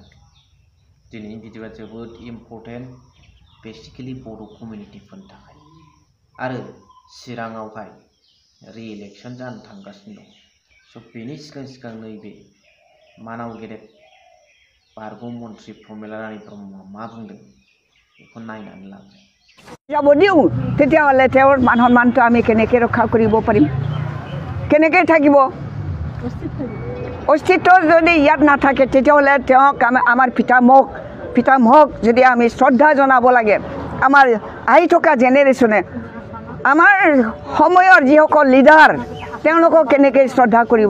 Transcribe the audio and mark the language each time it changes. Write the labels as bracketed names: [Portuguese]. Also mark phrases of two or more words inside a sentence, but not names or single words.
[Bodo] दिनैनि भिडिअ'आ जोबोद [English] important basically [Bodo] बर' कमिउनिटिफोरनि थाखाय आरो चिराङावहाय रि-इलेक्सन जानो थांगासिनो दं। स' बेनि सिगां नैबे मानाव गेदेर बारग' मन्त्रि प्रमिला रानी ब्रह्मआ मा बुंदों बेखौ नायनानै लाबाय। [Assamese] যাব দিওঁ তেতিয়াহ'লে তেওঁৰ মান সন্মানটো আমি কেনেকৈ ৰক্ষা কৰিব পাৰিম, কেনেকৈ থাকিব? অস্তিত্ব যদি ইয়াত নাথাকে তেতিয়াহ'লে তেওঁক আমাৰ পিতামহক যদি আমি শ্ৰদ্ধা জনাব লাগে। আমাৰ আহি থকা জেনেৰেশ্যনে আমাৰ সময়ৰ যিসকল লিডাৰ তেওঁলোকক কেনেকৈ শ্ৰদ্ধা কৰিব?